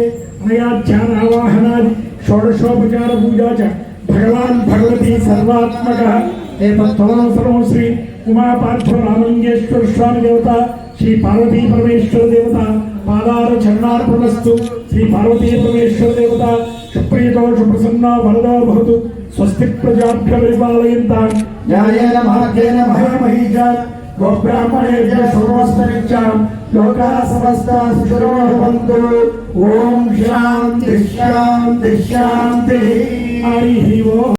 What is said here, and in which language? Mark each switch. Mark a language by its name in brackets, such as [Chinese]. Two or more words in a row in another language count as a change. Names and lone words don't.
[Sanskrit] మయా ధ్యానావాహనాది షోడశోపచార పూజా చ భగవాన్ భగవతి సర్వాత్మక ఏతత్వసర్వం శ్రీ ఉమాపార్థ రామలింగేశ్వర స్వామి దేవత శ్రీ పార్వతీ పరమేశ్వర దేవత పాదార చరణార్పణస్తు. శ్రీ పార్వతీ పరమేశ్వర దేవత సుప్రీతో సుప్రసన్నో వరదో భవతు. స్వస్తి ప్రజాభ్య పరిపాలయంతాం న్యాయేన మార్గేణ మహామహీజ గోబ్రాహ్మణేభ్యః శుభమస్తనిత్యాం లోకాః సమస్తాః సుఖినో భవంతు. ఓం శాంతి శాంతి శాంతి. హరి ఓం.